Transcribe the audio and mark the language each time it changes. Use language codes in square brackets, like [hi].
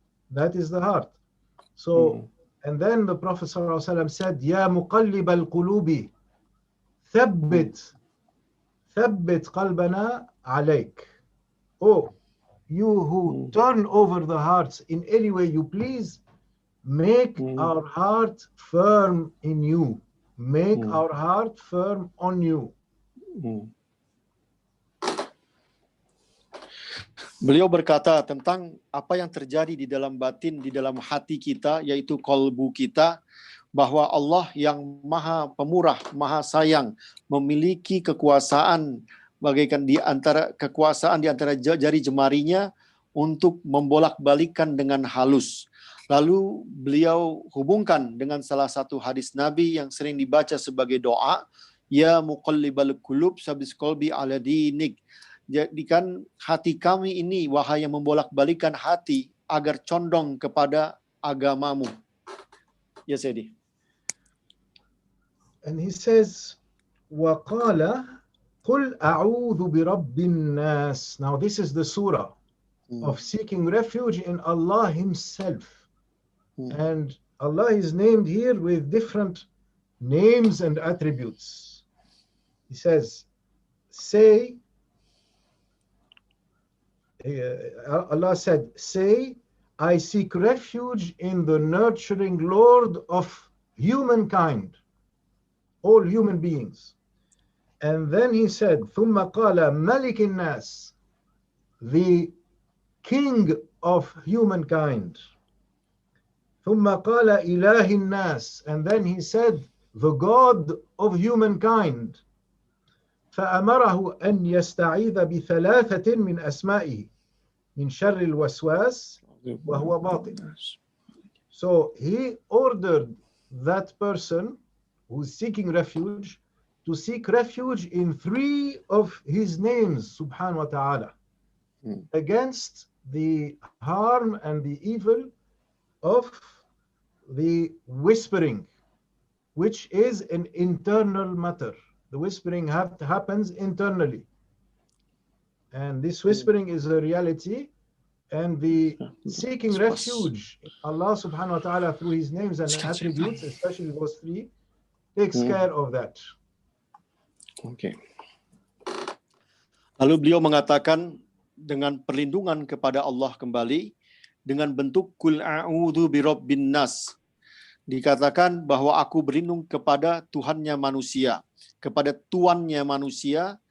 [en] That is the heart. So, and then the Prophet ﷺ said, [ar] Ya muqallib al-qulubi, thabbit qalbana alayk. [en] Oh, you who turn over the hearts in any way you please, make our heart firm in you. Make our heart firm on you. [id] Beliau berkata tentang apa yang terjadi di dalam batin, di dalam hati kita, yaitu kolbu kita, bahwa Allah yang maha pemurah, maha sayang, memiliki kekuasaan bagaikan di antara jari jemarinya untuk membolak-balikan dengan halus. Lalu beliau hubungkan dengan salah satu hadis Nabi yang sering dibaca sebagai doa, [ar] Ya muqallibal qulub sabis qalbi ala dinik. [id] Jadikan hati kami ini, wahai yang membolak-balikan hati, agar condong kepada agamamu. [ar] Ya Sayyidi. [en] And he says, [ar] وَقَالَ قُلْ أَعُوذُ بِرَبِّ النَّاسِ. [en] Now this is the surah of seeking refuge in Allah Himself. And Allah is named here with different names and attributes. He says, say, Allah said, say, I seek refuge in the nurturing Lord of humankind, all human beings. And then he said, [ar] ثُمَّ قَالَ مَلِكِ النَّاسِ, [en] the king of humankind. [ar] ثُمَّ قَالَ إِلَهِ النَّاسِ, [en] and then he said, the God of humankind. [ar] فأمره أن يستعيذ بثلاثة من أسمائه من شر الوسواس وهو باطن. [en] So he ordered that person who's seeking refuge to seek refuge in three of his names, [ar] subhanahu wa ta'ala, [en] against the harm and the evil of the whispering, which is an internal matter. The whispering happens internally. And this whispering is a reality. And the seeking refuge, Allah [ar] subhanahu wa ta'ala [en] through His names and attributes, especially those three, takes care of that. Okay. [id] Lalu beliau mengatakan dengan perlindungan kepada Allah kembali, dengan bentuk [ar] Qul a'udzu birabbin nas. [id] Dikatakan bahwa aku berlindung kepada Tuhannya manusia, kepada tuannya manusia,